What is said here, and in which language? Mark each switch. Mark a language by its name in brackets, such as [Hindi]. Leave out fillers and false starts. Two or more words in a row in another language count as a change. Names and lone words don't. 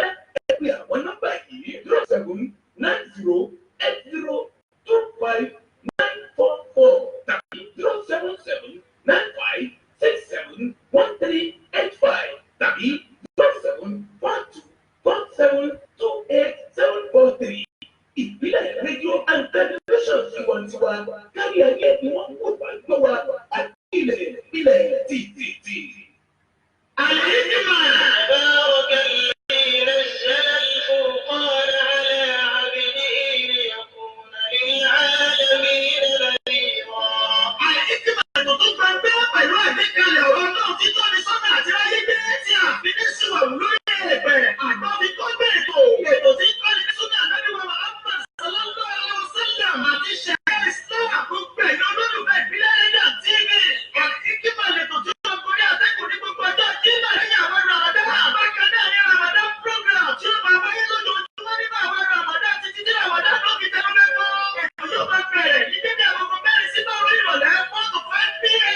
[Yoruba] Ẹ pè àwọn nọ́mbà yìí 0790802594 tàbí 07795671385 tàbí 07424728743. Ìbílẹ̀ rédíò [English] and television [Yoruba] tiwantiwa kárí ayé ni wọ́n wò wá gbọ́ wa àti ilẹ̀ títí. [Arabic] الحكمة بارك الذي نزل الفرقان على عبده ليكون للعالمين نذيرا. الحكمة تطبق بها [Yoruba] pẹ̀lú àgbékalẹ̀ ọ̀rọ̀ náà tí tó ní sọ́nà àti ayé gbé tí a fi ní síwà lórí ẹ̀bẹ̀ àgbà fi tó gbé ètò tí tó ní sọ́nà àdáníwá Muhammad [Arabic] صلى الله عليه وسلم [Yoruba] àti ṣẹ̀rẹ́ Islam gbogbo ẹ̀yọ́ olólùfẹ́ ìbílẹ̀ rédíò TV. Al-Hikima lètò tí ó gorí àtẹ́kùn ní gbogbo ọjọ́ Jímọ̀ lẹ́yìn àwọn Ramadan. Bákan náà ní Ramadan program tí ó máa wáyé lójoojúmọ́ nínú àwọn Ramadan títí tí Ramadan ló fi tẹnu lẹ́kọ̀ọ́. Ètò yóò máa bẹ̀rẹ̀ ní dédé agogo mẹ́rin sí márùn-ún ìrọ̀lẹ́ [English] 4 to 5 p.m.